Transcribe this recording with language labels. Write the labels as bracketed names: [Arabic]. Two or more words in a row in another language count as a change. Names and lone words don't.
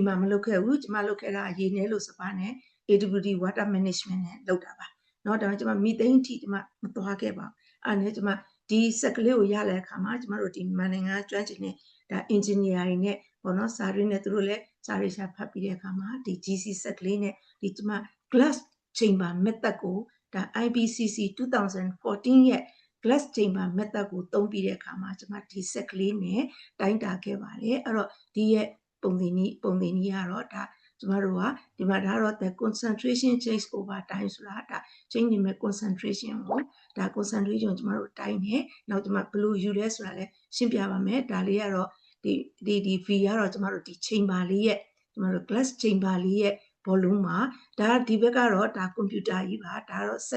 [Burmese] မှာမလုပ်ခဲ့ဘူးကျမလုပ်ခဲ့တာရေနယ်လို့စပါးနဲ့ [English] AWD water management [Burmese] နဲ့လုပ်တာပါเนาะဒါပေမဲ့ကျမမီသိန်းထိကျမမသွားခဲ့ပါဘူးအဲ့နဲ့ကျမ ဒီစက်ကလေးကိုရတဲ့အခါမှာကျမတို့ဒီမန်နိုင်ငံကျွမ်းကျင်တဲ့ဒါ engineer တွေနဲ့ပေါ့နော်စာရင်းနဲ့သူ တို့လည်းစာရေးရှာဖတ်ပြီးတဲ့အခါမှာဒီ GC စက်ကလေးနဲ့ဒီကျမ [English] glass chamber method [Burmese] ကိုဒါ IPCC 2014ရဲ့ [English] glass chamber method [Burmese] ကိုသုံးပြီးတဲ့အခါမှာကျမဒီစက်ကလေးနဲ့တိုင်းတာခဲ့ပါတယ်အဲ့တော့ဒီရဲ့ပုံသင်နည်းကတော့ဒါကျမတို့ကဒီမှာဒါတော့ [English] the concentration change over time [Burmese] ဆိုတာဒါ change နေမဲ့ concentration ကိုဒါ concentration ကျမတို့တိုင်းနေနောက်ကျမဘယ်လိုယူလဲဆိုတာလဲရှင်းပြပါမယ်ဒါလေးကတော့ဒီ V ကတော့ကျမတို့ဒီ chamber လေးရဲ့ကျမတို့ [English] glass chamber [Burmese] လေးရဲ့ volume မှာဒါဒီဘက်ကတော့ဒါ computer ကြီးပါဒါတော့ set